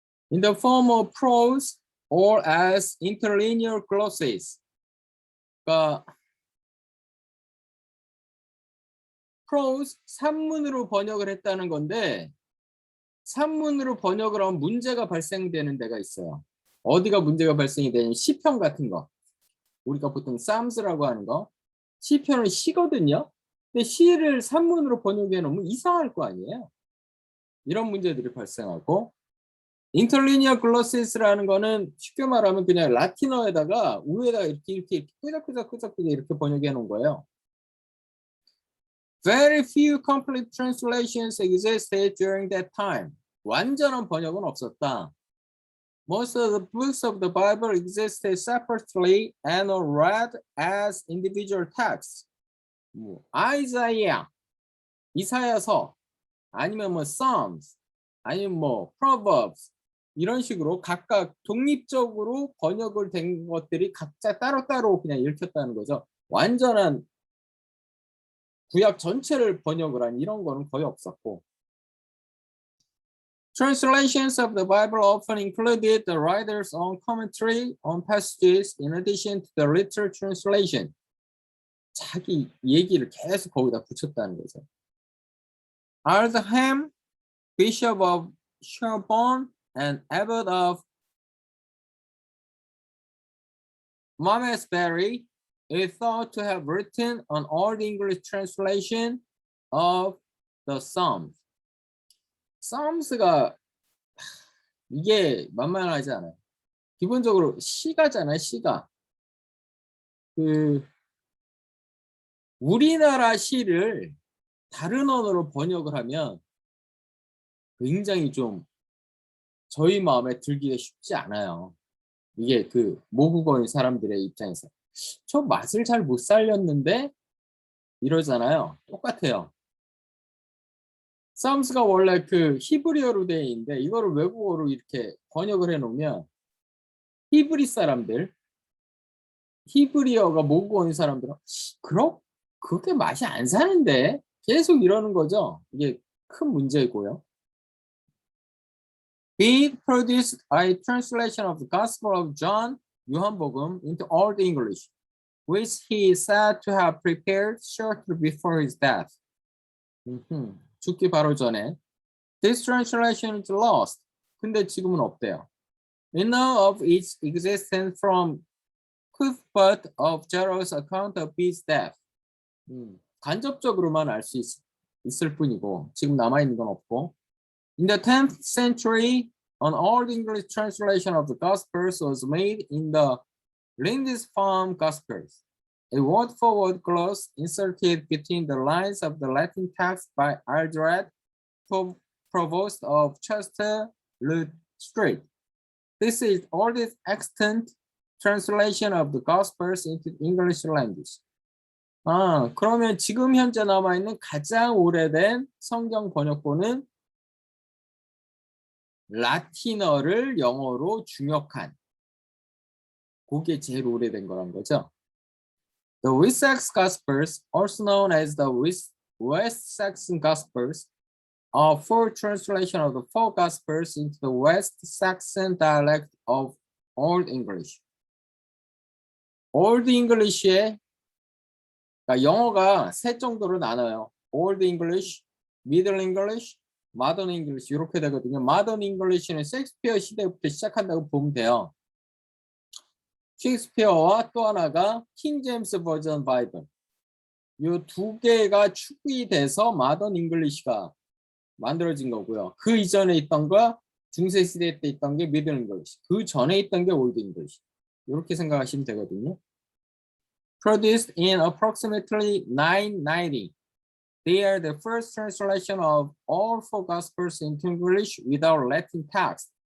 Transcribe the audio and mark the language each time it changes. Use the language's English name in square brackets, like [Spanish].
[English] In the form of prose or as interlinear glosses. [Korean] 그러니까 prose 산문으로 번역을 했다는 건데 산문으로 번역을 하면 문제가 발생되는 데가 있어요. 어디가 문제가 발생이 되냐면 시편 같은 거. 우리가 보통 Psalms라고 하는 거. 시편은 시거든요. 근데 시를 산문으로 번역해 놓으면 이상할 거 아니에요. 이런 문제들이 발생하고 인터리니어 글로시스라는 거는 쉽게 말하면 그냥 라틴어에다가 위에다가 이렇게 끄적끄적 이렇게 번역해 놓은 거예요. [English] Very few complete translations existed during that time. [Korean] 완전한 번역은 없었다. [English] Most of the books of the Bible existed separately and are read as individual texts. [Korean] 아이사야, 이사야서, 아니면 Psalms, 아니면 Proverbs 이런 식으로 각각 독립적으로 번역을 된 것들이 각자 따로따로 그냥 읽혔다는 거죠. 완전한 구약 전체를 번역을 한 이런 거는 거의 없었고. [English] Translations of the Bible often included the writer's own commentary on passages in addition to the literal translation. [Korean] 자기 얘기를 계속 거기다 붙였다는 거죠. [English] Aldham, Bishop of Sherborne and Abbot of Malmesbury is thought to have written an Old English translation of the Psalms. [Korean] Psalms가 이게 만만하지 않아요. 기본적으로 시가잖아요, 시가. 우리나라 시를 다른 언어로 번역을 하면 굉장히 좀 저희 마음에 들기가 쉽지 않아요. 이게 모국어인 사람들의 입장에서 저 맛을 잘 못 살렸는데 이러잖아요. 똑같아요. 쌈스가 원래 히브리어로 되어 있는데 이거를 외국어로 이렇게 번역을 해놓으면 히브리 사람들, 히브리어가 모국어인 사람들은 그렇게 맛이 안 사는데 계속 이러는 거죠. 이게 큰 문제고요. [English] He produced a translation of the Gospel of John, [Korean] 요한복음, [English] into Old English, which he is said to have prepared shortly before his death. [Korean] 죽기 바로 전에. [English] This translation is lost. [Korean] 근데 지금은 없대요. [English] We know of its existence from Cuthbert of Jarrah's account of his death. [Korean] 간접적으로만 알 수 있을 뿐이고 지금 남아있는 건 없고. [English] In the 10th century, an Old English translation of the Gospels was made in the Lindisfarne Gospels. A word-for-word clause inserted between the lines of the Latin text by Aldred, provost of Chester le Street. This is the oldest extant translation of the Gospels into English language. [Korean] 그러면 지금 현재 남아있는 가장 오래된 성경 번역본은 라틴어를 영어로 중역한 그게 제일 오래된 거란 거죠. [English] The West Saxon Gospels, also known as the West Saxon Gospels, are full translation of the four Gospels into the West Saxon dialect of Old English. [Korean] Old English의 그러니까 영어가 세 정도로 나눠요. Old English, Middle English, Modern English 이렇게 되거든요. Modern English는 셰익스피어 시대부터 시작한다고 보면 돼요. 셰익스피어와 또 하나가 킹 제임스 버전 바이블. 이 두 개가 축이 돼서 Modern English가 만들어진 거고요. 그 이전에 있던 거 중세 시대 때 있던 게 Middle English. 그 전에 있던 게 Old English. 이렇게 생각하시면 되거든요. [English] Produced in approximately 990. They are the first translation of all four Gospels into English without Latin text.